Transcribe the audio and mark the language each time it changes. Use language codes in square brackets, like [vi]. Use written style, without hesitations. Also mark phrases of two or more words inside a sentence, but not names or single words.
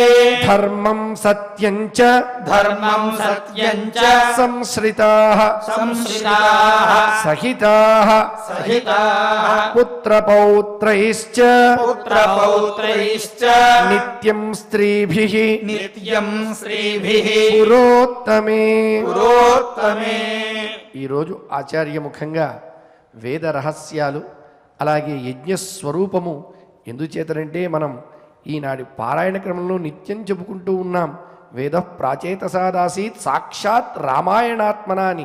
[sa] धर्मं सत्यं च धर्मं सत्यं च संश्रिताः संश्रिताः सहिताः सहिताः पुत्रपौत्रैश्च पुत्रपौत्रैश्च नित्यं स्त्रीभिः नित्यं స్త్రీభిః పురోత్తమే. పురోత్తమే. [te] ఈరోజు ఆచార్యముఖంగా వేద రహస్యాలు అలాగే యజ్ఞ స్వరూపము ఎందుచేతనంటే మనం ఈనాటి పారాయణ క్రమంలో నిత్యం చెప్పుకుంటూ ఉన్నాం. [sa] వేద ప్రాచేతసాదాసీత్ సాక్షాత్ రామాయణాత్మన అని.